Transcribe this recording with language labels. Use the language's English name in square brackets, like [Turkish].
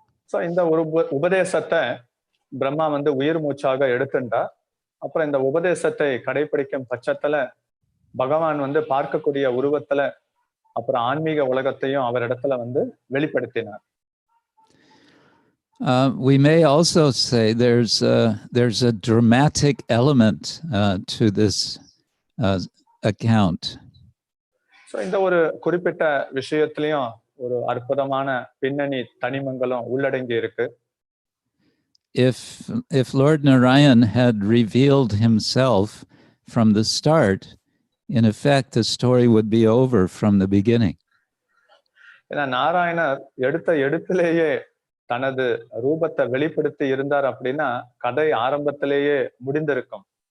[Tamil] So இந்த உபதேசத்தை பிரம்மா வந்து உயிர் மூச்சாக எடுத்துட்டார். அப்புறம் இந்த உபதேசத்தை கடைபிடிக்கும் பட்சத்துல பகவான் வந்து பார்க்கக்கூடிய உருவத்துல அப்புறம் ஆன்மீக உலகத்தையும் அவர் இடத்துல வந்து வெளிப்படுத்தினார். [English] We may also say there's a dramatic element to this account. [Tamil] So இந்த ஒரு குறிப்பிட்ட விஷயத்திலையும் ஒரு அற்புதமான பின்னணி தனிமங்களும் உள்ளடங்கி இருக்கு. [English] If Lord Narayan had revealed himself from the start, in effect the story would be over from the beginning. [Tamil] ஏன்னா நாராயணர் எடுத்திலேயே தனது ரூபத்தை வெளிப்படுத்தி இருந்தார் அப்படின்னா கதை ஆரம்பத்திலேயே முடிந்திருக்கும்.